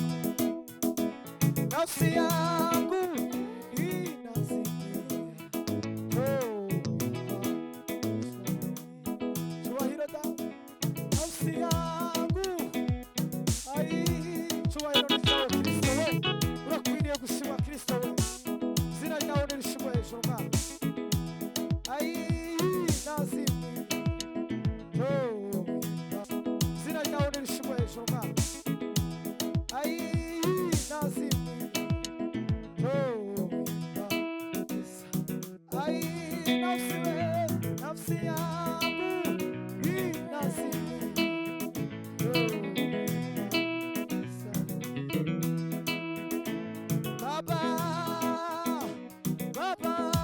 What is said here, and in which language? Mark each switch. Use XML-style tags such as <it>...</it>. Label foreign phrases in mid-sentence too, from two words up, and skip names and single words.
<sw>Nafsi yangu inazimia, njoo nisaidie.</sw> <rw>Chubahiro da,</rw> <sw>nafsi yangu,</sw> <rw>ai, chubahiro ni cyawe Kristo we, urakwiriye gushima Kristo we, izina ryawe nirishimwe hejuru Mana.</rw> <sw>Ai, nazimia, njoo imba,</sw> <rw>izina ryawe nirishimwe hejuru Mana.</rw> <sw>Ai, nazimia, njoo imba, ai, nafsi we, nafsi yangu inazimia, njoo imba, Baba, Baba,</sw>